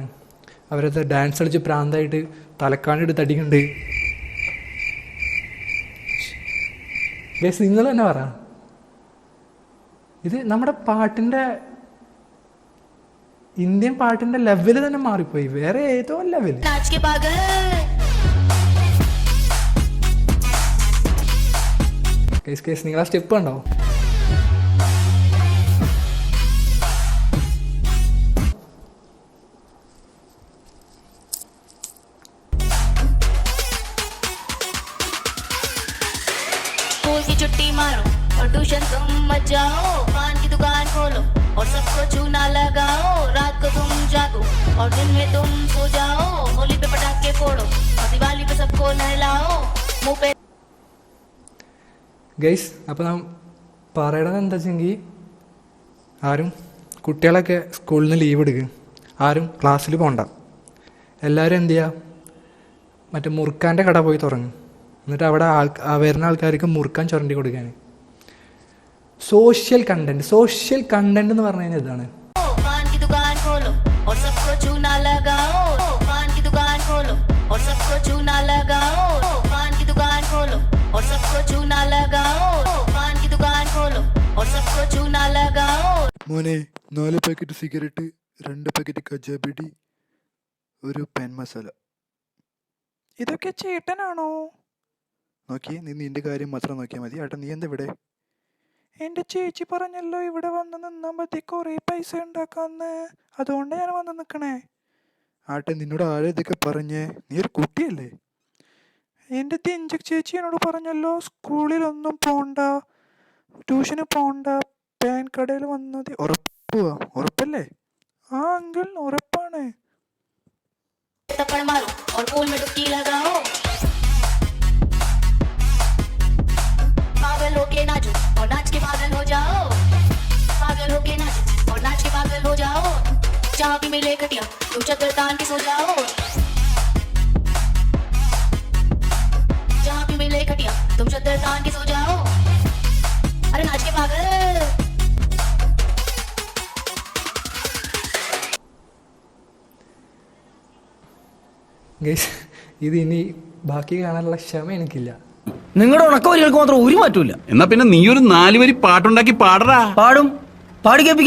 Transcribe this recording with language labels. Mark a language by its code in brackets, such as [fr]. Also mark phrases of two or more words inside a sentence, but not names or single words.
[ml] അവരത് ഡാൻസ് കളിച്ച് പ്രാന്തായിട്ട് തലക്കാണെടുത്ത് അടിക്കുന്നുണ്ട്. ഗൈസ്, നിങ്ങൾ തന്നെ പറ, ഇത് നമ്മുടെ പാട്ടിൻ്റെ ഇന്ത്യൻ പാട്ടിൻ്റെ ലെവല് തന്നെ മാറിപ്പോയി. വേറെ ഏതോ ലെവല്. [hi] नाच के पागल [ml] കേസ് നിങ്ങൾ ആ സ്റ്റെപ്പ് കണ്ടോ? [hi] स्कूल की छुट्टी मारो और ट्यूशन तुम मत जाओ. पान की दुकान खोलो और सबको चूना लगाओ. रात को तुम जागो और दिन में तुम सो जाओ. होली पे पटाखे फोड़ो और दिवाली पे सबको नहलाओ. मुंह पे [ml] ഗൈസ്, അപ്പോൾ നാം പറയണത് എന്താ വെച്ചെങ്കിൽ, ആരും കുട്ടികളൊക്കെ സ്കൂളിൽ നിന്ന് ലീവ് എടുക്കുക, ആരും ക്ലാസ്സിൽ പോകണ്ട. എല്ലാവരും എന്ത് ചെയ്യുക, മറ്റേ മുറുക്കാൻ്റെ കട പോയി തുടങ്ങും. എന്നിട്ട് അവിടെ വരുന്ന ആൾക്കാർക്ക് മുറുക്കാൻ ചുരണ്ടി കൊടുക്കാൻ. [en] social content [ml] എന്ന് പറഞ്ഞു കഴിഞ്ഞാൽ ഇതാണ്. [hi] पान की दुकान खोलो और सबको चूना लगाओ. पान की दुकान खोलो और सबको चूना लगाओ. पान की दुकान खोलो और सबको चूना लगाओ. पान की दुकान खोलो और सबको चूना लगाओ. [ml] മോനെ 4 പാക്കറ്റ് സിഗരറ്റ്, 2 പാക്കറ്റ് കജാബിഡി, ഒരു പാൻ മസാല. ഇതൊക്കെ ചേട്ടനാണോ? നോക്കി, നീ നിന്റെ കാര്യം മാത്രം നോക്കിയാൽ മതി. ഏട്ടാ, നീ എന്താ ഇവിടെ? എന്റെ ചേച്ചി പറഞ്ഞല്ലോ ഇവിടെ വന്ന് നിന്നാ മതി കുറെ പൈസ ഉണ്ടാക്കാന്ന്, അതുകൊണ്ട് ഞാൻ വന്ന് നിക്കണേ. ആട്ടെ, നിന്നോട് ആരാ ഇതൊക്കെ പറഞ്ഞേ? നീ ഒരു കുട്ടിയല്ലേ? എന്റെ ദിൻജക് ചേച്ചി എന്നോട് പറഞ്ഞല്ലോ സ്കൂളിലൊന്നും പോണ്ട, ട്യൂഷന് പോണ്ട, പാൻ കടയിൽ വന്നത്. ഉറപ്പല്ലേ? ആ അങ്കിൾ, ഉറപ്പാണ്. [hi] थप्पड़ मारो और पूल में डुबकी लगाओ. पागल होके नाचो और नाच के पागल हो जाओ. पागल होके नाचो और नाच के पागल हो जाओ. जहाँ भी मिले खटिया तुम चद्दर तान के सो जाओ, जहाँ भी मिले खटिया तुम चद्दर तान के सो जाओ, अरे नाच के पागल। [ml] ഗൈസ് ഇത് ഇനി ബാക്കി കാണാനുള്ള ക്ഷമ എനിക്കില്ല. നിങ്ങളുടെ ഉണക്കവരികൾക്ക് മാത്രം ഒരു മാറ്റമില്ല. എന്നാ പിന്നെ നീ ഒരു 4 വരി പാട്ടുണ്ടാക്കി പാടടാ. പാടും, പാടി കേൾപ്പിക്കാം.